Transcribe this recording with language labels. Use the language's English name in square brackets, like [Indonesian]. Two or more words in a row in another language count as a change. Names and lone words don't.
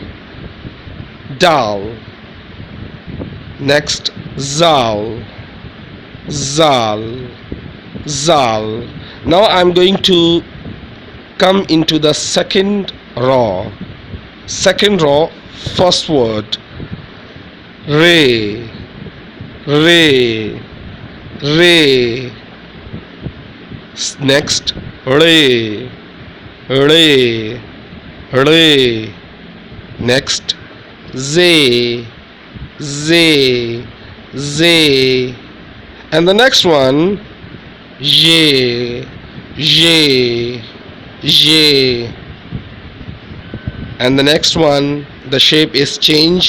[Urdu] Dal. [English] Next zal. [Urdu] Zal. Zal. [English] Now I'm going to come into the second row. Second row, first word. [Urdu] Re. Re. Re. [English] Next, re. [Urdu] Re. Re. [English] Next, ze. Ze. Ze. And the next one, [Urdu] je. Je. Je. [English] And the next one, the shape is changed.